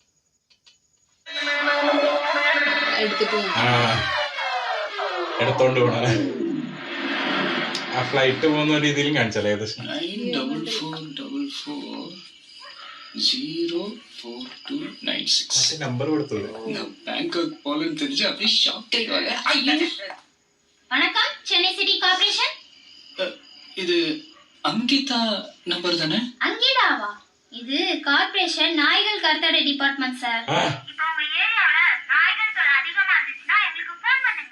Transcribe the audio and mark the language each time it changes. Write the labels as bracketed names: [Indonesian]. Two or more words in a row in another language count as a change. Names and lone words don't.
[Malayalam] എടുത്തോണ്ട് പോണ ആ ഫ്ലൈറ്റ് പോകുന്ന രീതിയിലും കാണിച്ചാലേ ഏകദേശം. 9440429 നമ്പർ കൊടുത്തത് [Tamil] பேங்காக் போலன்னு தெரிஞ்சு அப்படியே ஷாக் ஆயிடுவாங்க. வணக்கம், சென்னை சிட்டி கார்ப்பரேஷன். இது அங்கிதா நம்பர் தானே? அங்கிதாவா? இது கார்ப்பரேஷன் நாய்கள் கருத்தடை டிபார்ட்மெண்ட் சார். இப்போ உங்க ஏரியால நாய்கள் தொல்லை அதிகமா இருந்துச்சுன்னா எங்களுக்கு ஃபோன் பண்ணுங்க.